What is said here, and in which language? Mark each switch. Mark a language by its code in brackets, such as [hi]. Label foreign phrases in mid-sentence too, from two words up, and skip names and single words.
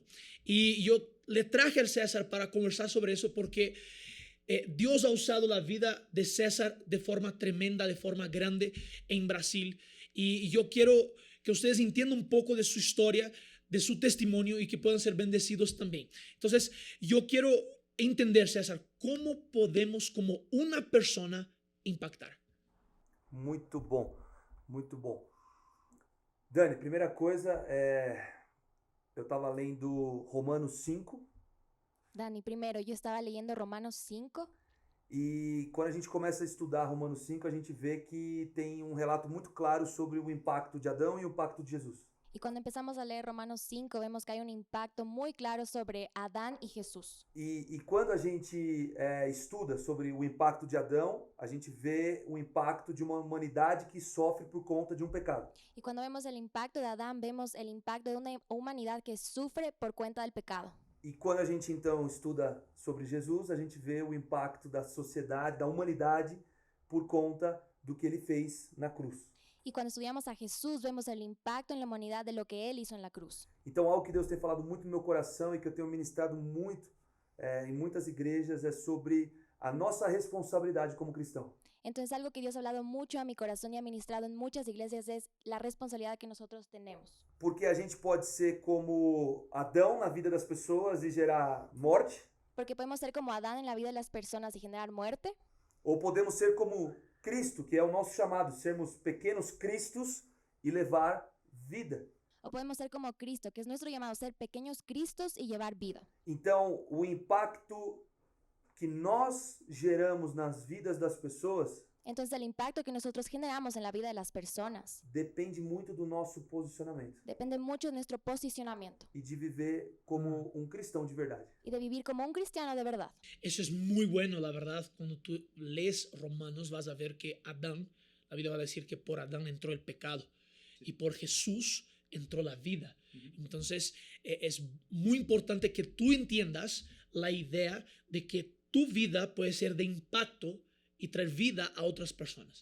[es] Y yo le traje al César para conversar sobre eso porque Dios ha usado la vida de César de forma tremenda, de forma grande en Brasil. Y yo quiero que ustedes entiendan un poco de su historia, de su testimonio y que puedan ser bendecidos también. Entonces, yo quiero entender, César, cómo podemos como una persona impactar. [pt] Muito bom, muito bom. Dani, primeira coisa, eu estava lendo Romanos 5 [es] Dani, primero, yo estaba leyendo Romanos 5 [pt] e quando a gente começa a estudar Romanos 5, a gente vê que tem um relato muito claro sobre o impacto de Adão e o impacto de Jesus. [es] y cuando empezamos a leer Romanos 5 vemos que hay un impacto muy claro sobre Adán y Jesús. [pt] E quando a gente estuda sobre o impacto de Adão, a gente vê o impacto de uma humanidade que sofre por conta de um pecado. [es] Y cuando vemos el impacto de Adán, vemos el impacto de una humanidad que sufre por cuenta del pecado. [pt] E quando a gente então estuda sobre Jesus, a gente vê o impacto da sociedade, da humanidade, por conta do que ele fez na cruz. [es] Y cuando estudiamos a Jesús, vemos el impacto en la humanidad de lo que Él hizo en la cruz. [pt] Então, algo que Deus tem falado muito no meu coração e que eu tenho ministrado muito em muitas igrejas é sobre a nossa responsabilidade como cristão. [es] Entonces, algo que Dios ha hablado mucho a mi corazón y ha ministrado en muchas iglesias es la responsabilidad que nosotros tenemos. [pt] Porque a gente pode ser como Adão na vida das pessoas e gerar morte, [es] Porque podemos ser como Adán en la vida de las personas y generar muerte, [pt] ou podemos ser como Cristo, que é o nosso chamado, sermos pequenos cristos e levar vida. [es] o podemos ser como Cristo, que es nuestro llamado, ser pequeños Cristos y llevar vida. [pt] Então, o impacto que nós geramos nas vidas das pessoas [es] Entonces, el impacto que nosotros generamos en la vida de las personas [pt] depende muito do nosso posicionamento [es] depende mucho de nuestro posicionamiento [pt] e de viver como um cristão de verdade. [es] y de vivir como un cristiano de verdad. Eso es muy bueno, la verdad. Cuando tú lees Romanos vas a ver que Adán, la Biblia va a decir que por Adán entró el pecado y por Jesús entró la vida. Entonces es muy importante que tú entiendas la idea de que tu vida puede ser de impacto y traer vida a otras personas.